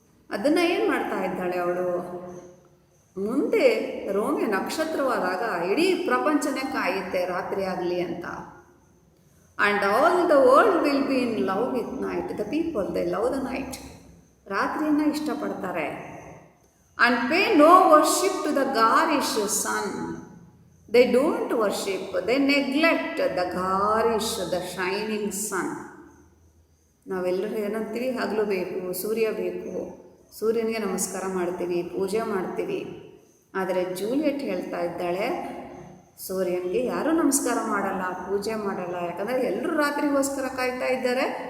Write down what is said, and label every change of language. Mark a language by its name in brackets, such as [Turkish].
[Kannada] ಅದನ್ನು ಏನು ಮಾಡ್ತಾ ಇದ್ದಾಳೆ ಅವಳು? ಮುಂದೆ ರೋಮಿಯೋ ನಕ್ಷತ್ರವಾದಾಗ ಇಡೀ ಪ್ರಪಂಚನೇ ಕಾಯುತ್ತೆ ರಾತ್ರಿ ಆಗಲಿ ಅಂತ. [English] And all the world will be in love with night. The people they love the night. [Kannada] ರಾತ್ರಿಯನ್ನು ಇಷ್ಟಪಡ್ತಾರೆ. [English] And pay no worship to the garish sun. They don't worship, they neglect the garish, the shining sun. [Kannada] ನಾವೆಲ್ಲರೂ ಏನಂತೀವಿ? ಹಗಲು ಬೇಕು, ಸೂರ್ಯ ಬೇಕು, ಸೂರ್ಯನಿಗೆ ನಮಸ್ಕಾರ ಮಾಡ್ತೀವಿ, ಪೂಜೆ ಮಾಡ್ತೀವಿ. ಆದರೆ ಜೂಲಿಯಟ್ ಹೇಳ್ತಾ ಇದ್ದಾಳೆ, ಸೂರ್ಯನಿಗೆ ಯಾರೂ ನಮಸ್ಕಾರ ಮಾಡಲ್ಲ, ಪೂಜೆ ಮಾಡಲ್ಲ. ಯಾಕಂದರೆ ಎಲ್ಲರೂ ರಾತ್ರಿಗೋಸ್ಕರ ಕಾಯ್ತಾ ಇದ್ದಾರೆ.